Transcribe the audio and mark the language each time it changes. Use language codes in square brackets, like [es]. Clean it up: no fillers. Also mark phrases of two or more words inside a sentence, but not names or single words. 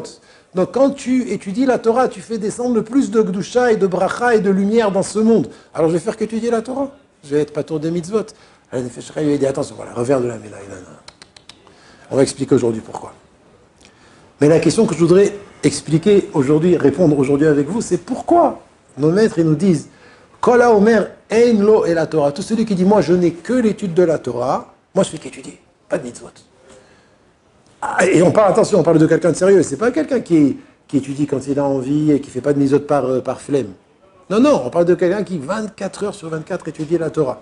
[fr] Donc quand tu étudies la Torah, tu fais descendre le plus de gdusha et de bracha et de lumière dans ce monde. Alors je vais faire qu'étudier la Torah. Je vais être patour des mitzvot. Alors le Nefesh HaChaim lui a dit, attention, voilà, revers de la médaille. Non. On va expliquer aujourd'hui pourquoi. Mais la question que je voudrais expliquer aujourd'hui, répondre aujourd'hui avec vous, c'est pourquoi nos maîtres ils nous disent [he] כל האומר אין לו אלא תורה. [fr] Tout celui qui dit moi je n'ai que l'étude de la Torah, moi je fais qu'étudier, pas de mitzvot. Et on parle, attention, on parle de quelqu'un de sérieux, c'est pas quelqu'un qui étudie quand il a envie et qui fait pas de mitzvot par flemme. Non, on parle de quelqu'un qui 24 heures sur 24 étudie la Torah.